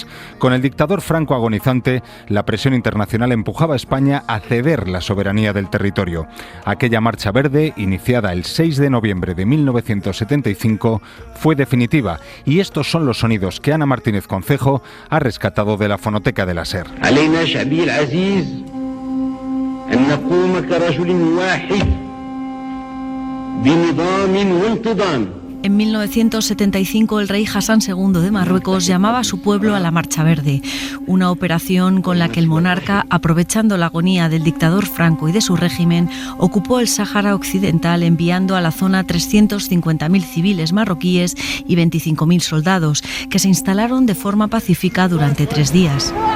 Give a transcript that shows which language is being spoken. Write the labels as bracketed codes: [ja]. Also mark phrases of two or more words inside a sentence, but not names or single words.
[es] Con el dictador franco agonizante, la presión internacional empujaba a España a ceder la soberanía del territorio. Aquella Marcha Verde, iniciada el 6 de noviembre de 1975, fue definitiva, y estos son los sonidos que Ana Martínez Concejo ha rescatado de la fonoteca de la SER. [ar] أن نقوم كرجل واحد بنظام وانتظام. [es] En 1975 el rey Hassan II de Marruecos llamaba a su pueblo a la Marcha Verde, una operación con la que el monarca, aprovechando la agonía del dictador Franco y de su régimen, ocupó el Sáhara Occidental, enviando a la zona 350.000 civiles marroquíes y 25.000 soldados, que se instalaron de forma pacífica durante 3 días.